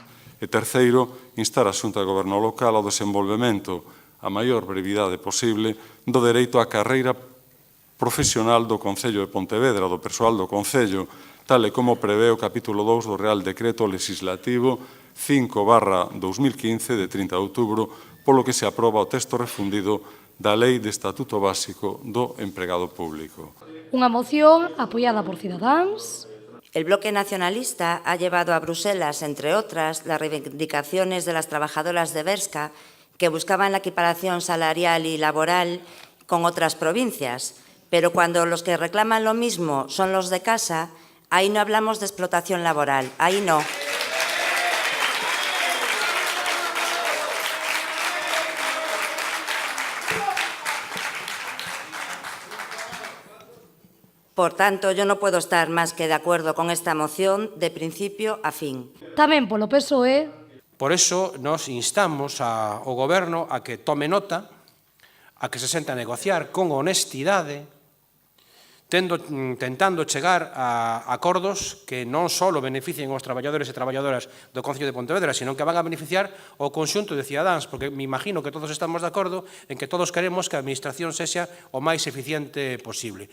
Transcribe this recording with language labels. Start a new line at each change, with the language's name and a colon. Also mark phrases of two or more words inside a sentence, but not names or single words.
Galician: E terceiro, instar a Xunta de Goberno local ao desenvolvemento a maior brevidade posible do dereito á carreira profesional do Concello de Pontevedra, do persoal do Concello, tal e como prevé o capítulo 2 do Real Decreto Legislativo 5/2015 de 30 de outubro, polo que se aproba o texto refundido da Lei de Estatuto Básico do Empregado Público. Unha moción apoiada por Cidadáns.
Spanish: El bloque nacionalista ha llevado a Bruselas, entre otras, las reivindicaciones de las trabajadoras de Berska que buscaban la equiparación salarial y laboral con otras provincias. Pero cuando los que reclaman lo mismo son los de casa, ahí no hablamos de explotación laboral, ahí no. Por tanto, yo no puedo estar más que de acuerdo con esta moción de principio a fin.
Galician: Tamén polo PSOE. Por eso, nos instamos ao Goberno a que tome nota, a que se sente a negociar con honestidade, tentando chegar a acordos que non só beneficien aos traballadores e traballadoras do Concello de Pontevedra,
Spanish: sino que van a beneficiar
Galician: ao conxunto de cidadáns, porque me imagino que todos estamos de acordo en que todos queremos que a administración sexa o máis eficiente posible.